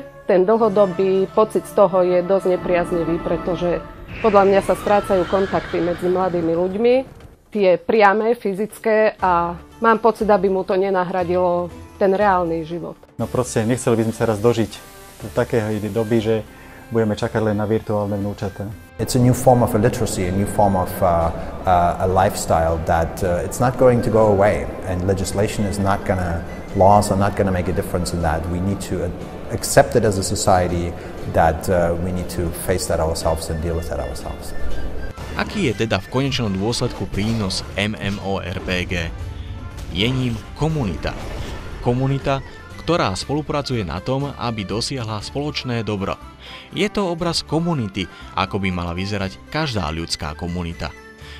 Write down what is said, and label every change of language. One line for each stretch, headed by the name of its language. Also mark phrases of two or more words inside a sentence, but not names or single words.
Slovak: Ten dlhodobý pocit z toho je dosť nepriaznivý, pretože podľa mňa sa strácajú kontakty medzi mladými ľuďmi, tie priame, fyzické a mám pocit, aby mu to nenahradilo ten reálny život. No proste nechceli by sme sa raz dožiť do takého doby, že budeme čakať len na virtuálne vnúčatá.
English: It's a new form of illiteracy, a new form of a lifestyle that it's not going to go away, and legislation is not gonna, laws are not gonna make a difference in that. We need to accept it as a society, that we need to face that ourselves and deal with that ourselves.
Slovak: Aký je teda v konečnom dôsledku prínos MMORPG? Je ním komunita. Komunita, ktorá spolupracuje na tom, aby dosiahla spoločné dobro. Je to obraz komunity, ako by mala vyzerať každá ľudská komunita.